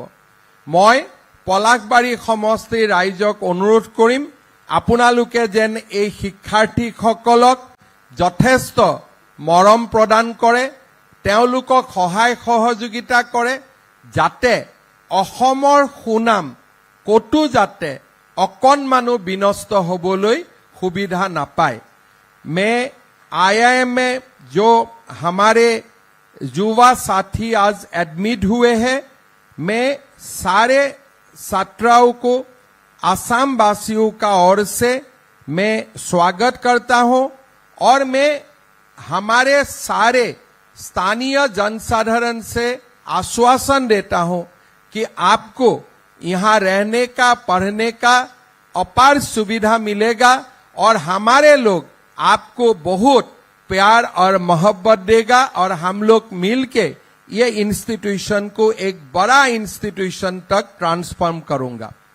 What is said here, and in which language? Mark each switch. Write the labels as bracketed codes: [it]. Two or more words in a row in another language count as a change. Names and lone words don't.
[as] মই পলাশবাৰী সমষ্টিৰ ৰাইজক অনুৰোধ কৰিম আপোনালোকে যেন এই শিক্ষাৰ্থীসকলক যথেষ্ট মৰম প্ৰদান কৰে, তেওঁলোকক সহায় সহযোগিতা কৰে, যাতে অসমৰ সুনাম কতো যাতে অকণমানো বিনষ্ট হ'বলৈ সুবিধা নাপায়। [hi] IIM में जो हमारे युवा साथी आज एडमिट हुए हैं, मैं सारे छात्राओं को आसाम वासियों का ओर से मैं स्वागत करता हूं और मैं हमारे सारे स्थानीय जनसाधारण से आश्वासन देता हूं कि आपको यहाँ रहने का, पढ़ने का अपार सुविधा मिलेगा और हमारे लोग आपको बहुत प्यार और मोहब्बत देगा और हम लोग मिलके ये इंस्टीट्यूशन को एक बड़ा इंस्टीट्यूशन तक ट्रांसफॉर्म करूंगा।